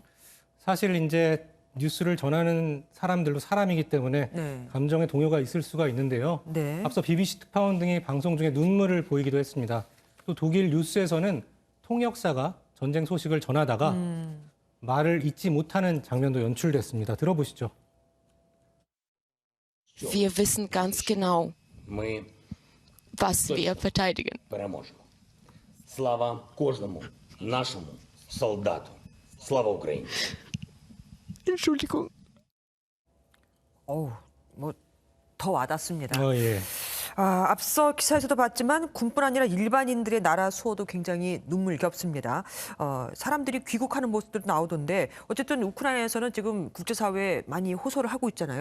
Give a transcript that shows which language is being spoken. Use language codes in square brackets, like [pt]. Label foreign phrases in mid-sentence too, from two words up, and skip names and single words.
[ko] 사실 이제 뉴스를 전하는 사람들도 사람이기 때문에 감정의 동요가 있을 수가 있는데요. 앞서 BBC 특파원 등이 방송 중에 눈물을 보이기도 했습니다. 또 독일 뉴스에서는 통역사가 전쟁 소식을 전하다가 말을 잇지 못하는 장면도 연출됐습니다. 들어보시죠. [de] Wir wissen ganz genau, [uk] Ми [de] was wir verteidigen. [uk] переможемо. Слава кожному нашому солдату. Слава Україні! [de] Entschuldigung. [ko] 더 와닿습니다. 예. 앞서 기사에서도 봤지만 군뿐 아니라 일반인들의 나라 수호도 굉장히 눈물겹습니다. 사람들이 귀국하는 모습도 나오던데 어쨌든 우크라이나에서는 지금 국제사회에 많이 호소를 하고 있잖아요.